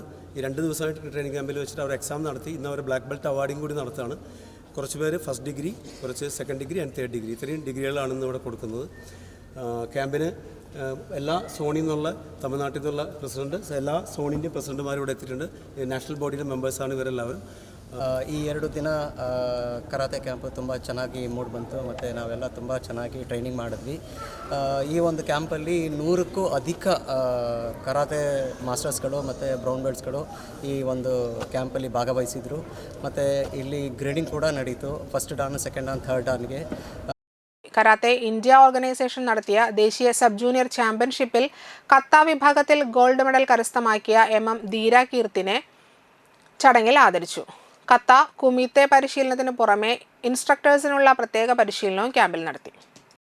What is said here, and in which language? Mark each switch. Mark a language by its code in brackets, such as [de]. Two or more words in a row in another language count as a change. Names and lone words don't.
[ml] ഈ 2 ദിവസമായിട്ട് ട്രെയിനിങ് ക്യാമ്പിൽ വെച്ചിട്ട് അവർ എക്സാം നടത്തി ഇന്ന് അവർ ബ്ലാക്ക് ബെൽറ്റ് അവാർഡിങ് കൂടി നടത്തുകയാണ്. കുറച്ച് പേര് ഫസ്റ്റ് ഡിഗ്രി, കുറച്ച് സെക്കൻഡ് ഡിഗ്രി ആൻഡ് തേർഡ് ഡിഗ്രി, ഇത്രയും ഡിഗ്രികളാണ് ഇന്ന് ഇവിടെ കൊടുക്കുന്നത്. ക്യാമ്പിന് എല്ലാ സോണിൽ നിന്നുള്ള, തമിഴ്നാട്ടിൽ നിന്നുള്ള പ്രസിഡന്റ്, എല്ലാ സോണിൻ്റെയും പ്രസിഡന്റുമാരും ഇവിടെ എത്തിയിട്ടുണ്ട്. നാഷണൽ ബോഡിയുടെ മെമ്പേഴ്സാണ് ഇവരെല്ലാവരും. [kn] ಈ 2 ದಿನ ಕರಾತೆ ಕ್ಯಾಂಪ್ ತುಂಬ ಚೆನ್ನಾಗಿ ಮೂಡ್ ಬಂತು ಮತ್ತು ನಾವೆಲ್ಲ ತುಂಬ ಚೆನ್ನಾಗಿ ಟ್ರೈನಿಂಗ್ ಮಾಡಿದ್ವಿ. ಈ ಒಂದು ಕ್ಯಾಂಪಲ್ಲಿ 100ಕ್ಕೂ ಅಧಿಕ ಕರಾತೆ ಮಾಸ್ಟರ್ಸ್ಗಳು ಮತ್ತು ಬ್ರೌನ್ ಬೆಲ್ಟ್ಸ್ಗಳು ಈ ಒಂದು ಕ್ಯಾಂಪಲ್ಲಿ ಭಾಗವಹಿಸಿದರು. ಮತ್ತು ಇಲ್ಲಿ ಗ್ರೇಡಿಂಗ್ ಕೂಡ ನಡೀತು, ಫಸ್ಟ್ ಡಾನ್, ಸೆಕೆಂಡ್ ಡಾನ್, ಥರ್ಡ್ ಡಾನ್ಗೆ. [ml] കരാത്തെ ഇന്ത്യ ഓർഗനൈസേഷൻ നടത്തിയ ദേശീയ സബ് ജൂനിയർ ചാമ്പ്യൻഷിപ്പിൽ കത്ത വിഭാഗത്തിൽ ഗോൾഡ് മെഡൽ കരസ്ഥമാക്കിയ MM ധീര കീർത്തിനെ ചടങ്ങിൽ ആദരിച്ചു. കത്ത, കുമിത്തെ പരിശീലനത്തിന് പുറമെ ഇൻസ്ട്രക്ടേഴ്സിനുള്ള പ്രത്യേക പരിശീലനവും ക്യാമ്പിൽ നടത്തി.